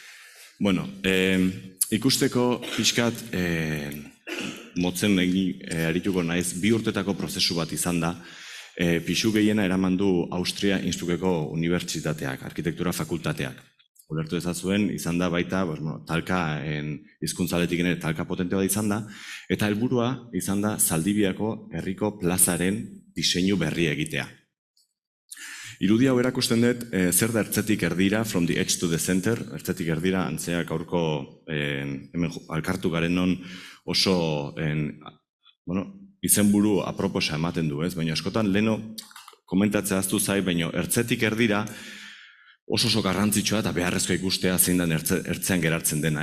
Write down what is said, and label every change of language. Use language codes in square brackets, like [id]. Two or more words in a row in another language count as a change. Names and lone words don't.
[eu] Ikusteko pixkat motzen arituko naiz, 2 urtetako prozesu bat izan da, pixu gehiena eraman du Austria Innsbruckeko unibertsitateak, arkitektura fakultateak. ulertu ezazuen, izan da baita, talka hizkuntzaletik ere talka potente bat izan da, eta helburua izan da Zaldibiako herriko plazaren diseinu berria egitea. Irudi hau erakusten dut, zer da ertzetik erdira, [en] from the edge to the center, [eu] ertzetik erdira, antzeak aurko hemen alkartu garen non oso izenburu aproposa ematen du, ez? Baina askotan leheno komentatzea aztu zai, baina ertzetik erdira oso garrantzitsua eta beharrezkoa ikustea zein den ertzean gerartzen dena, ez?